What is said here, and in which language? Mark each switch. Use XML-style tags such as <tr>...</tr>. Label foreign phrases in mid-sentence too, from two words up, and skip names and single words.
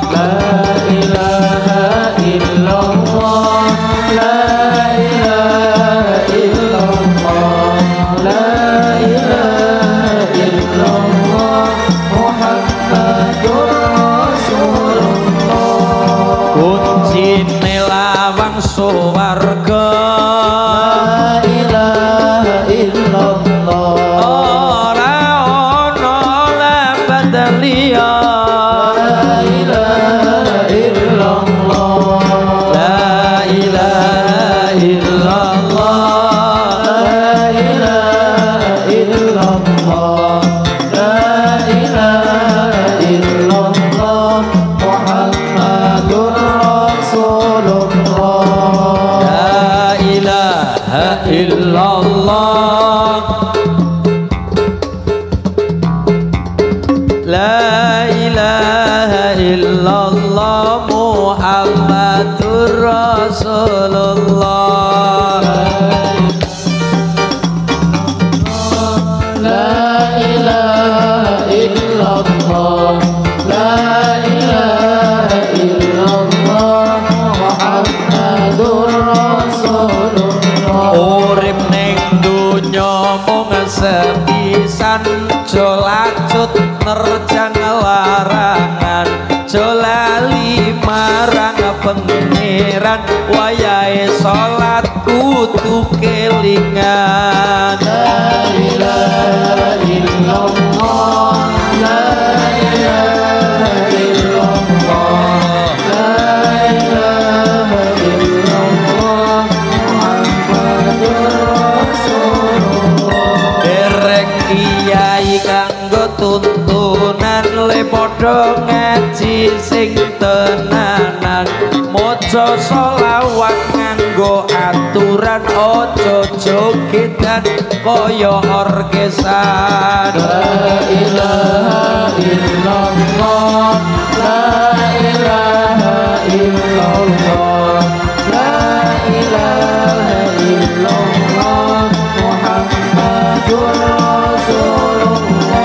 <ar>لا إله إلا الله، لا إله إلا الله، لا إله إلا الله، محمد رسول الله.</ar> <jv>Kuncine lawang suwarga,</jv> <ar>لا إله إلا الله,</ar> <jv>ora ana lafadz liya.</jv> <ar>لا إله إلا الله, لا إله إلا الله, لا إله إلا الله، لا إله إلا الله، لا إله إلا الله، محمد رسول الله. لا إله إلا الله، لا إله إلا الله، محمد رسول الله. لا إله إلا الله، لا إله إلا الله، محمد رسول الله.</ar> <jv>Urip ning donya mung sepisan, aja lacut nerjang larangan, aja lali marang pangeran, wayahe salat kudu kelingan.</jv> <ar>لا إله إلا الله، لا إله إلا الله، لا إله إلا الله، محمد رسول الله.</ar> <jv>Derek kiai kanggo tuntunan le padha ngaji sing tenanan, maca selawat nganggo aturan, aja jogedan kaya orkesan.</jv> <ar>لا إله إلا الله، لا إله إلا الله، لا إله إلا الله، محمد رسول الله.</ar>